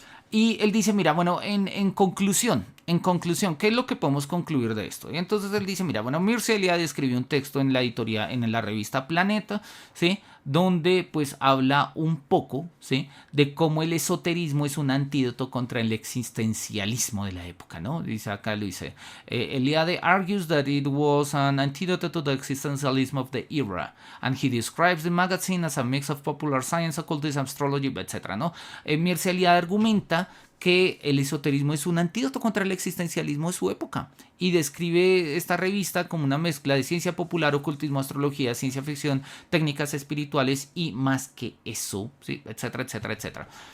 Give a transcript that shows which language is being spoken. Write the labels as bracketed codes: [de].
[es] Y él dice, mira, bueno, en conclusión, ¿qué es lo que podemos concluir de esto? Y entonces él dice, mira, bueno, Mircea Eliade escribió un texto en la editorial, en la revista Planeta, ¿sí? Donde pues habla un poco, ¿sí? De cómo el esoterismo es un antídoto contra el existencialismo de la época, ¿no? Dice acá, lo dice, [en] Eliade argues that it was an antidote to the existentialism of the era, and he describes the magazine as a mix of popular science, occultism, astrology, etc., [es] ¿no? Mircea Eliade argumenta que el esoterismo es un antídoto contra el existencialismo de su época y describe esta revista como una mezcla de ciencia popular, ocultismo, astrología, ciencia ficción, técnicas espirituales y más que eso, ¿sí? Etcétera, etcétera, etcétera.